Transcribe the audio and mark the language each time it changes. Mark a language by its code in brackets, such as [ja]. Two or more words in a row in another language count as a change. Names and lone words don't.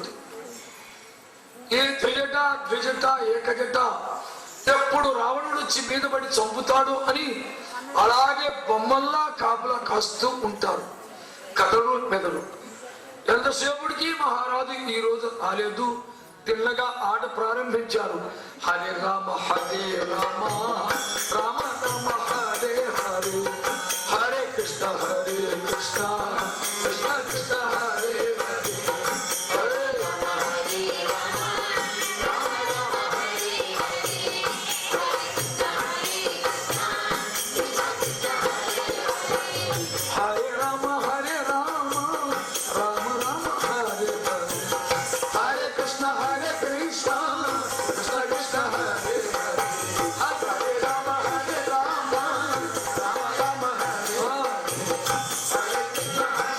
[te] ఏ త్రిజట ద్విజట ఏకజట ఎప్పుడు రావణుడు వచ్చి మీద పడి చంపుతాడు అని అలాగే బొమ్మల్లా కాపలా కాస్తూ ఉంటారు. కథలు మెదడు. ఎంతసేపటికి మహారాజు ఈ రోజు రాలేదు. తిన్నగా ఆట ప్రారంభించారు. [sa] హరే రామ హరే రామ రామ రామ హరే హరే, హరే కృష్ణ హరే కృష్ణ కృష్ణ కృష్ణ హరే హరే, హరే రామ హరే రామ రామ రామ హరే హరే, హరే రామ హరే రామ రామ రామ హరే హరే, హరే కృష్ణ హరే కృష్ణ కృష్ణ కృష్ణ హరే హరే, హరే రామ హరే రామ రామ రామ హరే హరే, హరే కృష్ణ